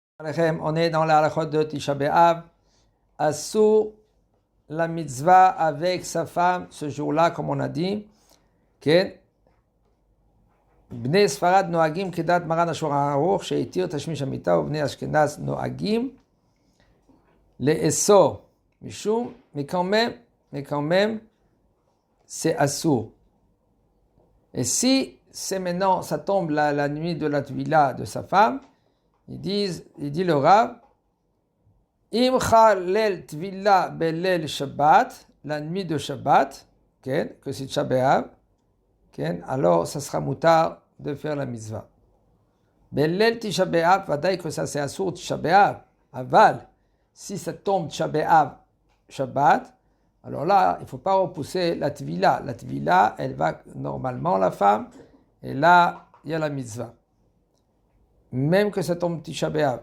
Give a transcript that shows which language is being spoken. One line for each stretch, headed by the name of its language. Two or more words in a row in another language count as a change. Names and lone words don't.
French: On est dans la halachot de Tisha B'Av. Assur la mitzvah avec sa femme ce jour-là, comme on a dit.
Hebrew: בני ספרד נוהגים כדעת מרן השולחן ערוך שהתיר תשמיש המיטה ובני אשכנז noagim לאסור משום,
French: mais quand même, c'est assur. Et si c'est maintenant, ça tombe la nuit de la tvila de sa femme, il dit le Rav,
Hebrew: אם חל ליל טבילה בליל שבת,
French: la nuit de Shabbat, que c'est Tisha B'Av, alors ça sera moutar de faire la mitzvah. Belel Tisha B'Av, vadaï que ça c'est assur Tisha B'Av, aval, si ça tombe Tisha B'Av Shabbat, alors là, il ne faut pas repousser la tvila. La tvila, elle va normalement, la femme, et là, il y a la mitzvah. Même que ça tombe Tisha B'Av.